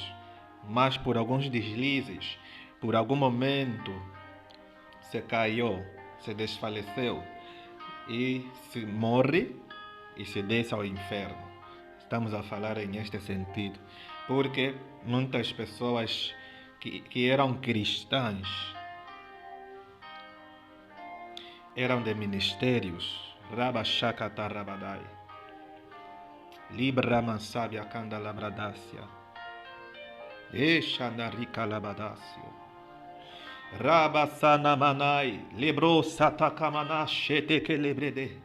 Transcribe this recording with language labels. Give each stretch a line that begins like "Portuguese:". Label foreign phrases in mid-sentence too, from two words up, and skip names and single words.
Portuguese: Mas por alguns deslizes, por algum momento, se caiu, se desfaleceu e se morre e se desce ao inferno. Estamos a falar neste sentido, porque muitas pessoas que eram cristãs, eram de ministérios, Rabashakata Rabadai, Libra Mansabia Kanda Labradácia, Eshanarika Labadácio, Rabasana Manai, Libro Satakamana Sheteke Lebrede,